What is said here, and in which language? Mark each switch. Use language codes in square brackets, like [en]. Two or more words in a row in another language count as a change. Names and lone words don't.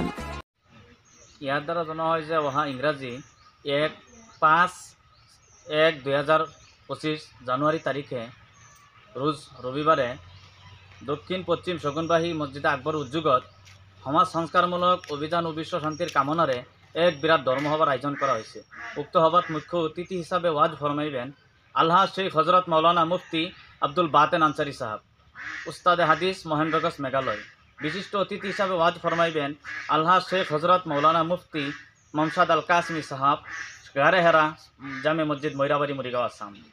[as] ইয়াৰ দ্বাৰা জনোৱা হয় যে অহা ইংৰাজী 1/5/2025 জানুৱাৰী তাৰিখে ৰোজ ৰবিবাৰে দক্ষিণ পশ্চিম শগুনবাহী মছজিদে আকবৰ উদ্যোগত সমাজ সংস্কাৰমূলক অভিযান ও বিশ্ব শান্তিৰ কামনাৰে এক বিৰাট ধৰ্মসভাৰ আয়োজন কৰা হৈছে। [bn] উক্ত সভাত মুখ্য অতিথি হিসাবে ওয়াজ ফরমাইবেন আলহাজ শেখ হজরত মৌলানা মুফতি আব্দুল বাতেন আনসারি সাহাব, উস্তাদে হাদিস মহেন্দ্রগঞ্জ মেঘালয়। বিশিষ্ট অতিথি হিসাবে ওয়াজ ফরমাইবেন আলহাজ শেখ হজরত মৌলানা মুফতি মমসাদ আল কাসমি সাহাব, গারে হেরা জামে মসজিদ ময়রাবাড়ি মরিগাঁও আসাম।